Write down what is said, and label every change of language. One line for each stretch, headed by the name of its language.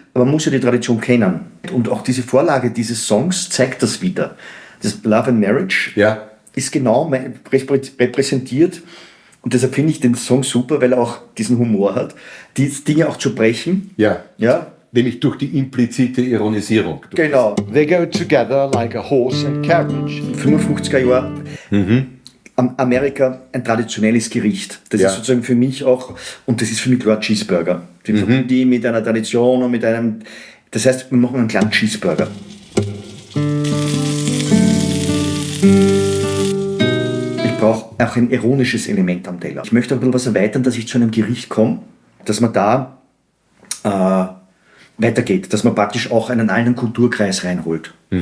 German: Aber man muss ja die Tradition kennen. Und auch diese Vorlage dieses Songs zeigt das wieder. Das Love and Marriage ist genau repräsentiert. Und deshalb finde ich den Song super, weil er auch diesen Humor hat, die Dinge auch zu brechen. Ja. Ja. Nämlich durch die implizite Ironisierung. Genau.
English: They go together like a horse and carriage.
German: 55er Jahre. Amerika ein traditionelles Gericht. Das ist sozusagen für mich auch, und das ist für mich klar Cheeseburger. Die verbinden die mit einer Tradition und mit einem, das heißt, wir machen einen kleinen Cheeseburger. Ich brauche auch ein ironisches Element am Teller. Ich möchte ein bisschen was erweitern, dass ich zu einem Gericht komme, dass man da weitergeht, dass man praktisch auch einen alten Kulturkreis reinholt.